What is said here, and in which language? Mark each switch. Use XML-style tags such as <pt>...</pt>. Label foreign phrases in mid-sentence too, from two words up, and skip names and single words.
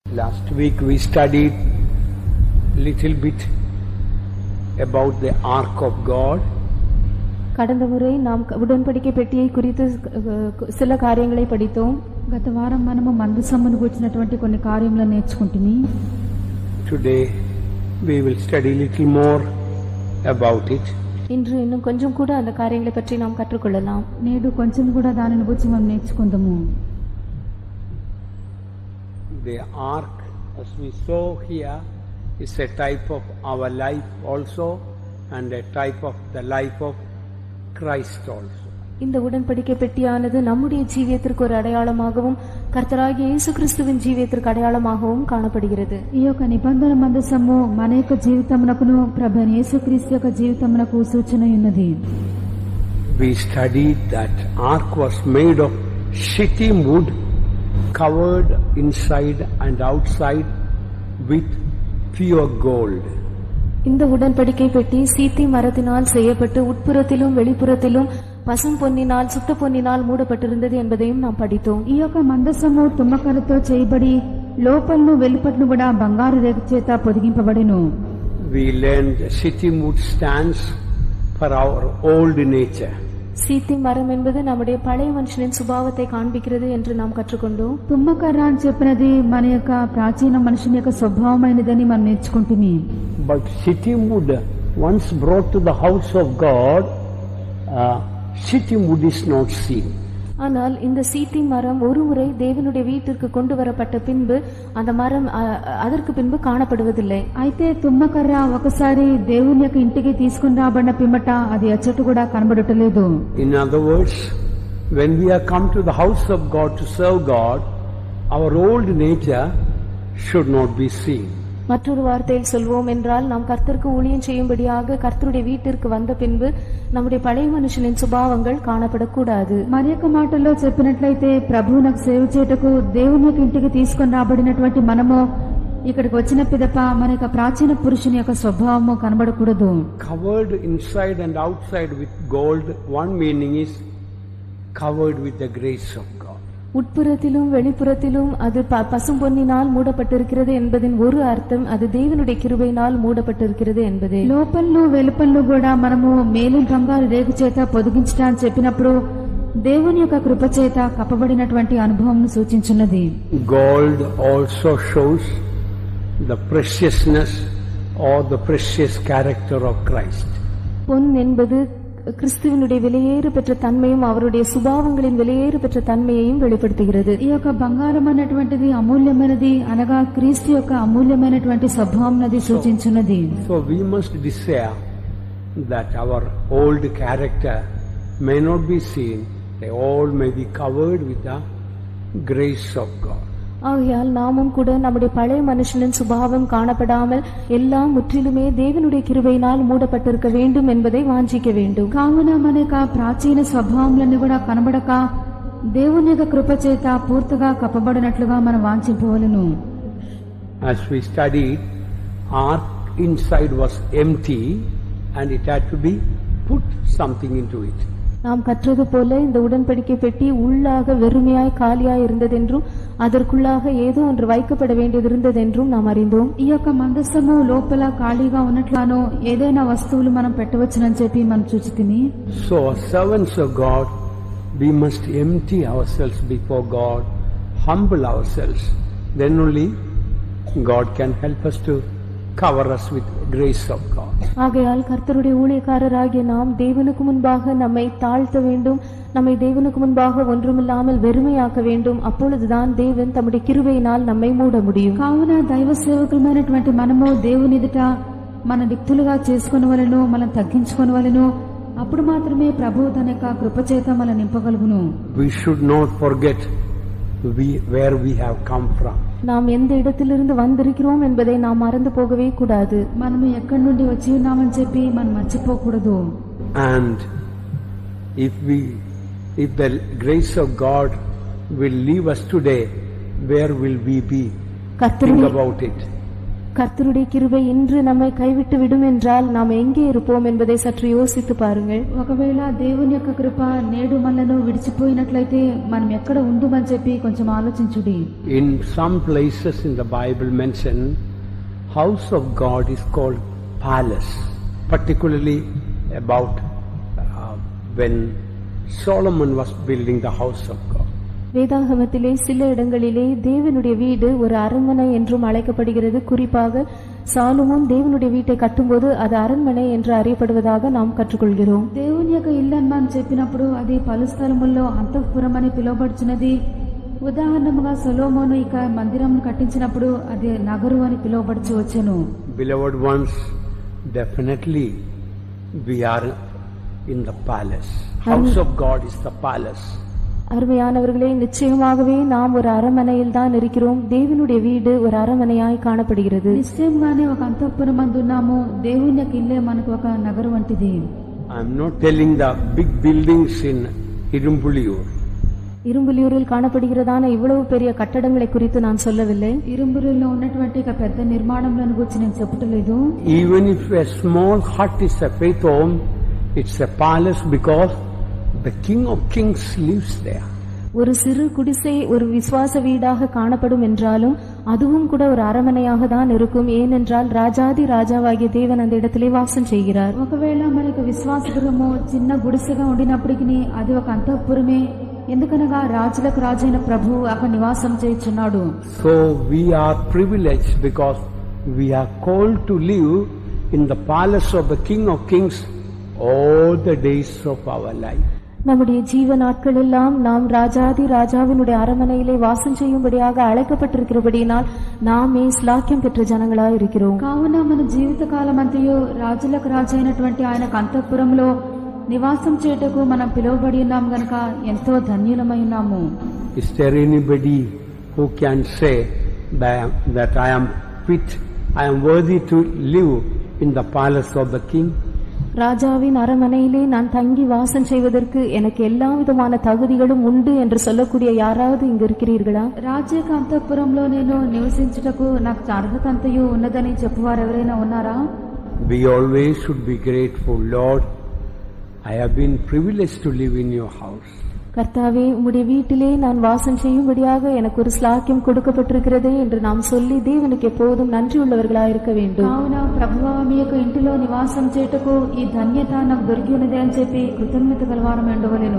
<en>Last week we studied little bit about the Ark of God.</en> <ta>கடந்த முறை நாம் உடன்படிக்கை பெட்டியை குறித்து சில காரியங்களை படித்தோம்.</ta> <te>గత వారం మనము మందసమును గురించినటువంటి కొన్ని కార్యములను నేర్చుకుంటుని.</te> <en>Today we will study little more about it.</en> <ta>இன்று இன்னும் கொஞ்சம் கூட அந்த காரியங்களை பற்றி நாம் கற்றுக்கொள்ளலாம்.</ta> <te>నేడు కొంచెం కూడా దానిని గురించి మనం నేర్చుకుందాము.</te> <en>The ark, as we saw here, is a type of our life also and a type of the life of Christ also.</en> <ta>இந்த உடன்படிக்கை பெட்டியானது நம்முடைய ஜீவியத்திற்கு ஒரு அடையாளமாகவும் கர்த்தராகிய இயேசு கிறிஸ்துவின் ஜீவியத்திற்கு அடையாளமாகவும் காணப்படுகிறது.</ta> <te>ఈ యొక్క నిబంధన మందసము మన యొక్క జీవితమునకును ప్రభువైన యేసుక్రీస్తు యొక్క జీవితమునకు సూచన ఉన్నది.</te> <en>We studied that ark was made of shittim wood, covered inside and outside with pure gold.</en> <ta>இந்த உடன்படிக்கை பெட்டி சீத்தி மரத்தினால் செய்யப்பட்டு உட்புறத்திலும் வெளிப்புறத்திலும் பசும் பொன்னினால் சுத்த பொன்னினால் மூடப்பட்டிருந்தது என்பதையும் நாம் படித்தோம்.</ta> <te>ఈ యొక్క మందసము తుమ్మకరతో చేయబడి లోపలను వెలుపలను కూడా బంగారు రేఖ చేత పొదిగింపబడెను.</te> <en>We learned shittim wood stands for our old nature.</en> <ta>சீத்தி மரம் என்பது நம்முடைய பழைய மனுஷனின் சுபாவத்தை காண்பிக்கிறது என்று நாம் கற்றுக்கொண்டோம்.</ta> <te>తుమ్మకర్ర అని చెప్పినది మన యొక్క ప్రాచీన మనుషుని యొక్క స్వభావమైనదని మనం నేర్చుకుంటుమి.</te> <en>But shittim wood once brought to the house of God, shittim wood is not seen.</en> <ta>ஆனால் இந்த சீத்தி மரம் ஒருமுறை தேவனுடைய வீட்டிற்கு கொண்டு வரப்பட்ட பின்பு அந்த மரம் அதற்கு பின்பு காணப்படுவதில்லை.</ta> <te>అయితే తుమ్మకర్ర ఒకసారి దేవుని యొక్క ఇంటికి తీసుకుని రాబడిన పిమ్మట అది అచ్చట కూడా కనబడటలేదు.</te> <en>In other words, when we are come to the house of God to serve God, our old nature should not be seen.</en> <ta>மற்றொரு வார்த்தையில் சொல்வோம் என்றால் நாம் கர்த்தருக்கு ஊழியம் செய்யும்படியாக கர்த்தருடைய வீட்டிற்கு வந்த பின்பு நம்முடைய பழைய மனுஷனின் சுபாவங்கள் காணப்படக்கூடாது.</ta> <te>మరి యొక్క మాటల్లో చెప్పినట్లయితే ప్రభువునకు సేవ చేయుటకు దేవుని యొక్క ఇంటికి తీసుకొని రాబడినటువంటి మనము ఇక్కడికి వచ్చిన పిదప మన యొక్క ప్రాచీన పురుషుని యొక్క స్వభావము కనబడకూడదు.</te> <en>Covered inside and outside with gold, one meaning is covered with the grace of God.</en> <ta>உட்புறத்திலும் வெளிப்புறத்திலும் அது பசும் பொன்னினால் மூடப்பட்டிருக்கிறது என்பதின் ஒரு அர்த்தம் அது தேவனுடைய கிருபையினால் மூடப்பட்டிருக்கிறது என்பதே.</ta> <te>లోపలను వెలుపలను కూడా మనము మేలు బంగారు రేగు చేత పొదిగించట అని చెప్పినప్పుడు దేవుని యొక్క కృప చేత కప్పబడినటువంటి అనుభవంను సూచించున్నది.</te> <en>Gold also shows the preciousness or the precious character of Christ.</en> <ta>பொன் என்பது கிறிஸ்துவினுடைய விலையேறு பெற்ற தன்மையும் அவருடைய சுபாவங்களின் விலையேறு பெற்ற தன்மையையும் வெளிப்படுத்துகிறது.</ta> <te>ఈ యొక్క బంగారం అనేటువంటిది అమూల్యమైనది అనగా క్రీస్తు యొక్క అమూల్యమైనటువంటి స్వభావంనది సూచించున్నది.</te> <en>So we must desire that our old character may not be seen, they all may be covered with the grace of God.</en> <ta>ஆகையால் நாமும் கூட நம்முடைய பழைய மனுஷனின் சுபாவம் காணப்படாமல் எல்லாம் முற்றிலுமே தேவனுடைய கிருபையினால் மூடப்பட்டிருக்க வேண்டும் என்பதை வாஞ்சிக்க வேண்டும்.</ta> <te>కావున మన యొక్క ప్రాచీన స్వభావములన్నీ కూడా కనబడక దేవుని యొక్క కృప చేత పూర్తిగా కప్పబడినట్లుగా మనం వాంఛింపవలెను.</te> <en>As we studied, ark inside was empty and it had to be put something into it.</en> <ta>நாம் கற்றது போல இந்த உடன்படிக்கை பெட்டி உள்ளாக வெறுமையாய் காலியாய் இருந்ததென்றும் அதற்குள்ளாக ஏதோ ஒன்று வைக்கப்பட வேண்டியது இருந்ததென்றும் நாம் அறிந்தோம்.</ta> <te>ఈ యొక్క మందసము లోపల ఖాళీగా ఉన్నట్లుగానో ఏదైనా వస్తువులు మనం పెట్టవచ్చునని చెప్పి మనం చూచితిమి.</te> <en>So as servants of God, we must empty ourselves before God, humble ourselves. Then only God can help us to cover us with grace of God.</en> <ta>ஆகையால் கர்த்தருடைய ஊழியக்காரராகிய நாம் தேவனுக்கு முன்பாக நம்மை தாழ்த்த வேண்டும், நம்மை தேவனுக்கு முன்பாக ஒன்றுமில்லாமல் வெறுமையாக்க வேண்டும். அப்பொழுதுதான் தேவன் தம்முடைய கிருபையினால் நம்மை மூட முடியும்.</ta> <te>కావున దైవ సేవకులమైనటువంటి మనము దేవుని ఎదుట మన దిక్తులుగా చేసుకొనవలెను, మనం తగ్గించుకొనవలెను. అప్పుడు మాత్రమే ప్రభువు తన యొక్క కృప చేత మనం నింపగలుగును.</te> <en>We should not forget where we have come from.</en> <ta>நாம் எந்த இடத்திலிருந்து வந்திருக்கிறோம் என்பதை நாம் மறந்து போகவே கூடாது.</ta> <te>మనము ఎక్కడి నుండి వచ్చి ఉన్నామని చెప్పి మనం మర్చిపోకూడదు.</te> <en>And if the grace of God will leave us today, where will we be? Think about it.</en> <ta>கர்த்தருடைய கிருபை இன்று நம்மை கைவிட்டு விடும் என்றால் நாம் எங்கே இருப்போம் என்பதை சற்று யோசித்து பாருங்கள்.</ta> <te>ఒకవేళ దేవుని యొక్క కృప నేడు మనను విడిచిపోయినట్లయితే మనం ఎక్కడ ఉండుమని చెప్పి కొంచెం ఆలోచించుడి.</te> <en>In some places in the Bible mention house of God is called palace, particularly about when Solomon was building the house of God.</en> <ta>வேதாகமத்திலே சில இடங்களிலே தேவனுடைய வீடு ஒரு அரண்மனை என்றும் அழைக்கப்படுகிறது. குறிப்பாக சாலமோன் தேவனுடைய வீட்டை கட்டும்போது அது அரண்மனை என்று அறியப்படுவதாக நாம் கற்றுக்கொள்கிறோம்.</ta> <te>దేవుని యొక్క ఇల్లు అని మనం చెప్పినప్పుడు అది పలు స్థలముల్లో అంతఃపురం అని పిలువబడుచున్నది. ఉదాహరణముగా సొలొమోను ఇక మందిరం కట్టించినప్పుడు అది నగరు అని పిలువబడుచు వచ్చెను.</te> <en>Beloved ones, definitely we are in the palace. House of God is the palace.</en> <ta>அருமையானவர்களே, நிச்சயமாகவே நாம் ஒரு அரண்மனையில் தான் இருக்கிறோம். தேவனுடைய வீடு ஒரு அரண்மனையாய் காணப்படுகிறது.</ta> <te>నిశ్చయంగానే ఒక అంతఃపురం అందున్నాము. దేవుని యొక్క ఇల్లే మనకు ఒక నగరం వంటిది.</te> <en>I am not telling the big buildings in Irumbuliyur.</en> <ta>இரும்புலியூரில் காணப்படுகிறதான இவ்வளவு பெரிய கட்டடங்களை குறித்து நான் சொல்லவில்லை.</ta> <te>ఇరుంబులిలో ఉన్నటువంటి ఒక పెద్ద నిర్మాణంలను గురించి నేను చెప్పట్లేదు.</te> <en>Even if a small hut is a faith home, it's a palace because the King of Kings lives there.</en> <ta>ஒரு சிறு குடிசை ஒரு விசுவாச வீடாக காணப்படும் என்றாலும் அதுவும் கூட ஒரு அரண்மனையாக தான் இருக்கும். ஏனென்றால் ராஜாதி ராஜாவாகிய தேவன் அந்த இடத்திலே வாசம் செய்கிறார்.</ta> <te>ఒకవేళ మనకు విశ్వాస గృహము చిన్న గుడిసెగా ఉండినప్పటికీ అది ఒక అంతఃపురమే. ఎందుకనగా రాజులకు రాజైన ప్రభువు అక్కడ నివాసం చేయుచున్నాడు.</te> <en>So we are privileged because we are called to live in the palace of the King of Kings all the days of our life.</en> <ta>நம்முடைய ஜீவ நாட்கள் எல்லாம் நாம் ராஜாதி ராஜாவினுடைய அரண்மனையிலே வாசம் செய்யும்படியாக அழைக்கப்பட்டிருக்கிறபடியினால் நாமே ஸ்லாக்கியம் பெற்ற ஜனங்களாய் இருக்கிறோம்.</ta> <te>కావున మన జీవిత కాలమంతయు రాజులకు రాజైనటువంటి ఆయనకు అంతఃపురంలో నివాసం చేయుటకు మనం పిలువబడి ఉన్నాం గనుక ఎంతో ధన్యులమై ఉన్నాము.</te> <en>Is there anybody who can say that I am fit, I am worthy to live in the palace of the king?</en> <ta>ராஜாவின் அரண்மனையிலே நான் தங்கி வாசம் செய்வதற்கு எனக்கு எல்லா விதமான தகுதிகளும் உண்டு என்று சொல்லக்கூடிய யாராவது இங்கு இருக்கிறீர்களா?</ta> <te>రాజేక అంతఃపురంలో నేను నివసించుటకు నాకు అర్హత అంతయు ఉన్నదని చెప్పువారు ఎవరైనా ఉన్నారా?</te> <en>We always should be grateful. Lord, I have been privileged to live in your house.</en> <ta>கர்த்தாவே, உம்முடைய வீட்டிலே நான் வாசம் செய்யும்படியாக எனக்கு ஒரு ஸ்லாக்கியம் கொடுக்கப்பட்டிருக்கிறதே என்று நாம் சொல்லி தேவனுக்கு எப்போதும் நன்றி உள்ளவர்களாக இருக்க வேண்டும்.</ta> <te>కావున ప్రభువా మీ యొక్క ఇంటిలో నివాసం చేయుటకు ఈ ధన్యత నాకు దొరికి ఉన్నదే అని చెప్పి కృతజ్ఞత గలవారం ఉండవలెను.</te>